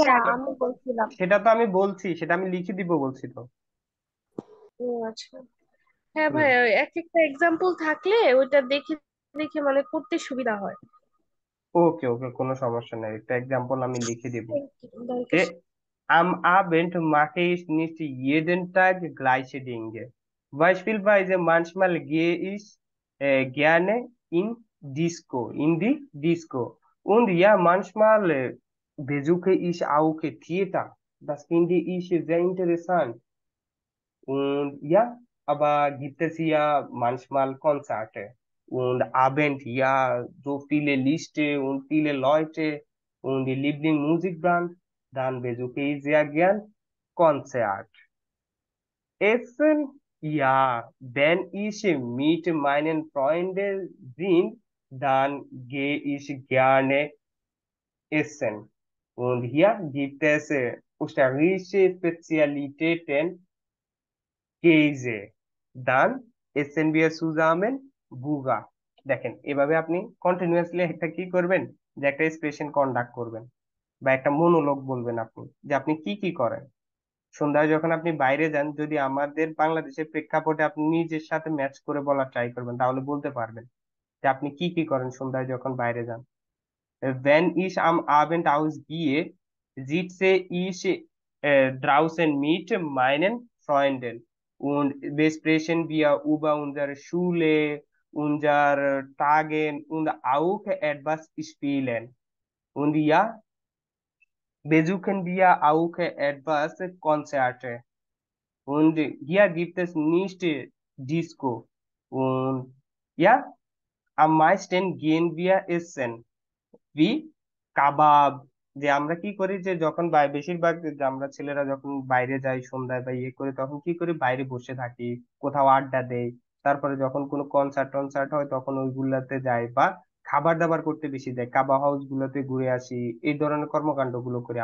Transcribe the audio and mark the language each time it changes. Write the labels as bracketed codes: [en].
[bn] ভাইয়া, আগে। আমি বলছিলাম। সেটা তো আমি বলছি, সেটা আমি লিখে দিব বলছি তো। ও আচ্ছা। হ্যাঁ হুম। ভাইয়া, এক একটা এক্সাম্পল থাকলে ওইটা দেখে দেখে মানে করতে সুবিধা হয়। ওকে ওকে, কোনো সমস্যা নেই, একটা এক্সাম্পল আমি লিখে দিব। [en] Thank you, [bn] যে [de] danke. am Abend mache ich nicht jeden Tag gleiche Dinge. Beispielsweise manchmal gehe ich gerne in die Disco. Und ja, manchmal besuche ich auch Theater. Das finde ich sehr interessant. Und ja, aber gibt es ja manchmal Konzerte und Abend, ja, so viele Liste und viele Leute und die Lieblingsmusikband, dann besuche ich sehr gern Konzert. Essen, ja, wenn ich mit meinen Freunden bin, dann gehe ich gerne essen. Und hier gibt es österreichische Spezialitäten, Käse, dann essen wir zusammen বুগা। [bn] দেখেন, এভাবে আপনি continuously একটা কি করবেন, যে একটা expression conduct করবেন বা একটা মনোলগ বলবেন আপনি, যে আপনি কি কি করেন সন্ধ্যায় যখন আপনি বাইরে যান। যদি আমাদের বাংলাদেশের প্রেক্ষাপটে আপনি নিজের সাথে ম্যাচ করে বলার ট্রাই করবেন, তাহলে বলতে পারবেন যে আপনি কি কি করেন সন্ধ্যায় যখন বাইরে যান। [de] Wenn ich am Abend ausgehe, sitze ich draußen mit meinen Freunden und besprechen wir über unsere Schule, unsere Tage und auch etwas spielen. Und ja, besuchen wir auch etwas Konzerte. Und hier gibt es nicht Disco. Und ja, am meisten gehen wir essen. [bn] B কাবাব। যে আমরা কি করি, যে যখন বেশিরভাগ যে আমরা ছেলেরা যখন বাইরে যাই সন্ধ্যায় বা ইয়ে করে, তখন কি করি, বাইরে বসে থাকি, কোথাও আড্ডা দেই। তারপরে যখন কোনো কনসার্ট টনসার্ট হয় তখন ওইগুলাতে যাই, বা খাবার দাবার করতে বেশি যাই, কাবা হাউস গুলোতে ঘুরে আসি, এই ধরনের কর্মকাণ্ড গুলো করি।